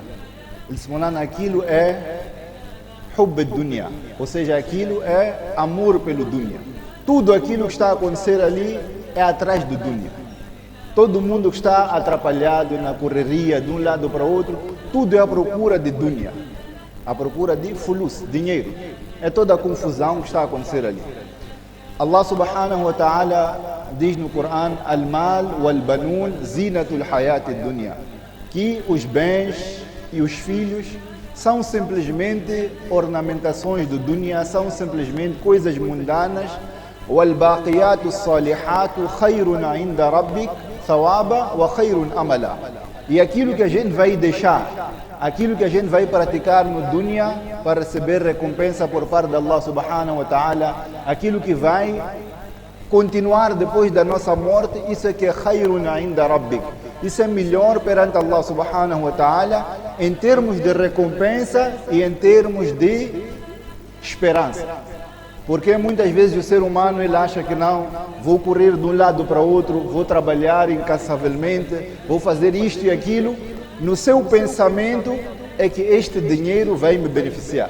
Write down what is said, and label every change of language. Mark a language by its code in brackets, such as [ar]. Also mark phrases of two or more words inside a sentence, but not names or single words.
[pt] Ele disse: Molana, aquilo é [ar] حب الدنيا, [pt] ou seja, aquilo é amor pelo dunya. Tudo aquilo que está a acontecer ali é atrás do dunya. Todo mundo que está atrapalhado na correria de um lado para o outro, tudo é a procura de dunya, a procura de fulus, dinheiro. É toda a confusão que está a acontecer ali. Allah [ar] سبحانه وتعالى [pt] diz no Corão: [ar] المال والبنون زينة الحياة الدنيا, [pt] que os bens e os filhos são simplesmente ornamentações do dunya, são simplesmente coisas mundanas. [ar] والباقيات الصالحات خير عند ربك ثوابا وخير أملا. [pt] E aquilo que a gente vai deixar, aquilo que a gente vai praticar no dunya para receber recompensa por parte de Allah [ar] سبحانه وتعالى, [pt] aquilo que vai continuar depois da nossa morte, isso é que é [ar] خير عند ربك. [pt] Isso é melhor perante Allah [ar] سبحانه وتعالى [pt] em termos de recompensa e em termos de esperança. Porque muitas vezes o ser humano ele acha que não, vou correr de um lado para o outro, vou trabalhar incansavelmente, vou fazer isto e aquilo. No seu pensamento é que este dinheiro vai me beneficiar.